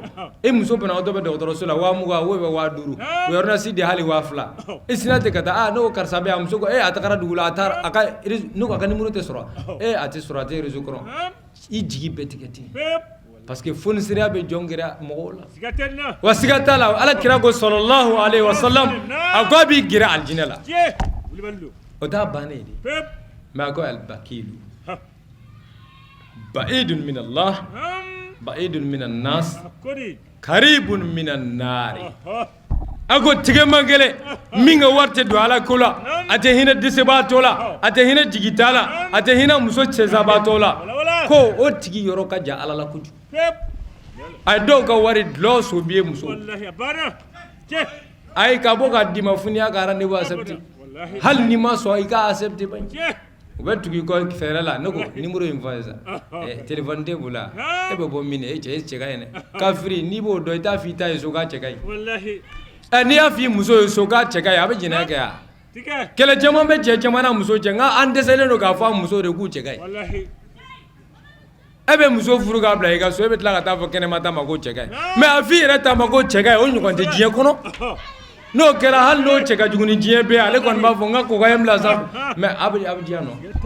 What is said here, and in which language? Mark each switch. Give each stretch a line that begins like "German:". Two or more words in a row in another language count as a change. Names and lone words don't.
Bambara: e muso banabaatɔ bɛ dɔgɔtɔrɔso la 20,000 o bɛ 50,000 o ordonnance di hali 2,000 e sinna ten ka taa ne ko karisa bɛ yan muso ko a tagara dugu la a ka ne ko a ka numéro tɛ sɔrɔ a tɛ sɔrɔ a tɛ réseau kɔnɔ i jigi bɛɛ tigɛ ten
French: parce que
Bambara: fonisiriya bɛ jɔn mɔgɔw la wa siga t'a la ala kira ko
Arabic: صلى الله عليه وسلم
Bambara: a ko a b'i gɛrɛ alijinɛ la o t'a bannen de mais a ko albakilu
Arabic: بعيد من الله بعيد من الناس قريب من النار
Bambara: a ko tigɛman kelen min ka wari tɛ don ala ko la a tɛ hinɛ dɛsɛbaatɔ la a tɛ hinɛ jigita la a tɛ hinɛ muso cɛsabaatɔ la ko o tigi yɔrɔ ka jan ala la kojugu a ye dɔw ka wari dulɔ sobiye muso a ye ka bɔ ka d'i ma fo n'i y'a ka
French: rendez-vous accepté
Bambara: hali n'i ma sɔn i ka accepté baɲi u bɛ tugu i kɔ fɛɛrɛ la ne ko numéro in fɔ ye sa téléphone tɛ bolo la e bɛ bɔ min e cɛ ka ɲi dɛ kafiri n'i b'o dɔn i t'a fɔ i ta ye so k'a cɛ ka ɲi n'i y'a fɔ i muso ye so k'a cɛ ka ɲi a bɛ jɛnɛya kɛ yan kɛlɛ caman bɛ cɛ caman na muso cɛ nka an dɛsɛlen don k'a fɔ a muso de k'u cɛ ka ɲi e bɛ muso furu k'a bila i ka so e bɛ tila ka taa fɔ kɛnɛma ta ma ko cɛ ka ɲi mais a fɔ i yɛrɛ ta ma ko cɛ ka ɲi o ɲɔgɔn tɛ diɲɛ kɔnɔ n'o kɛra hali n'o cɛ ka jugu ni diɲɛ bɛɛ ale kɔni b'a fɔ n ka kokaye bila sa mais a bɛ diya nɔ